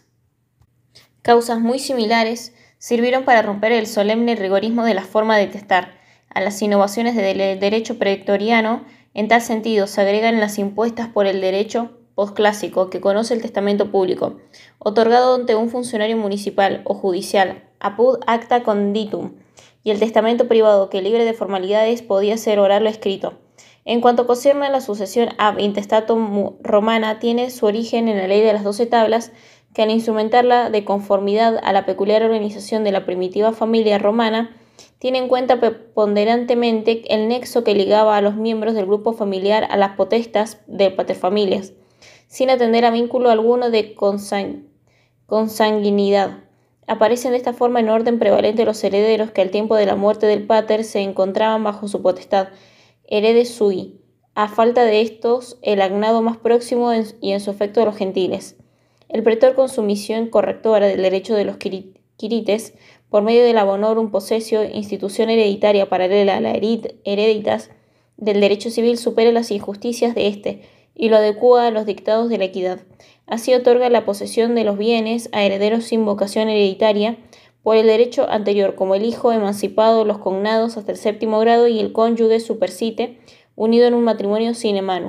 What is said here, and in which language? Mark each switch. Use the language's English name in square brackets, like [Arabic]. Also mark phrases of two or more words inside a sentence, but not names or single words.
[Spanish] Causas muy similares sirvieron para romper el solemne rigorismo de la forma de testar. A las innovaciones del derecho pretoriano, en tal sentido, se agregan las impuestas por el derecho posclásico, que conoce el testamento público, otorgado ante un funcionario municipal o judicial, [Latin] apud acta conditum, [Spanish] y el testamento privado, que libre de formalidades podía ser oral o escrito. En cuanto concierne a la sucesión [Latin] ab intestatum [Spanish] romana, tiene su origen en la ley de las 12 tablas, que al instrumentarla de conformidad a la peculiar organización de la primitiva familia romana, tiene en cuenta preponderantemente el nexo que ligaba a los miembros del grupo familiar a las potestas de paterfamilias, sin atender a vínculo alguno de consanguinidad. Aparecen de esta forma en orden prevalente los herederos que al tiempo de la muerte del pater se encontraban bajo su potestad, [Latin] heredes sui, [Spanish] a falta de estos el agnado más próximo y en su efecto los gentiles. El pretor, con su misión correctora del derecho de los quirites, por medio de la [Latin] bonorum possessio, [Spanish] institución hereditaria paralela a la hereditas del derecho civil, supera las injusticias de éste y lo adecúa a los dictados de la equidad. Así otorga la posesión de los bienes a herederos sin vocación hereditaria por el derecho anterior, como el hijo emancipado, los cognados hasta el 7º grado y el cónyuge supersite, unido en un matrimonio [Latin] sine manu.